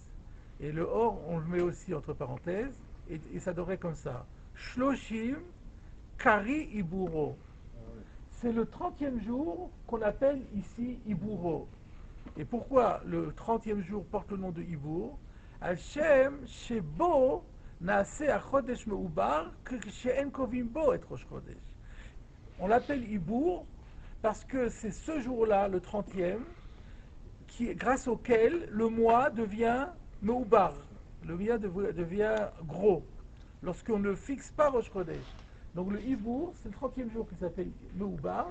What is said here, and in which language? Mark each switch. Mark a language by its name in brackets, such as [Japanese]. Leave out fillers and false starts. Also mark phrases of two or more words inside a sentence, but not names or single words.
[French] Et le Or, on le met aussi entre parenthèses, et ça devrait comme ça. [Hebrew] שלושים קרי עיבורו. [French] C'est le 30e jour qu'on appelle ici Iburo. Et pourquoi le 30e jour porte le nom de Ibour? [Hebrew] השם שבו נעשה החודש מעובר שאין קובעים בו את ראש חודש. [French] On l'appelle Ibour parce que c'est ce jour-là, le 30e, grâce auquel le mois devient Meubar. Le mois devient gros. Lorsqu'on ne fixe pas Rosh Chodesh. Donc le Ibour, c'est le 30e jour qui s'appelle Meubar.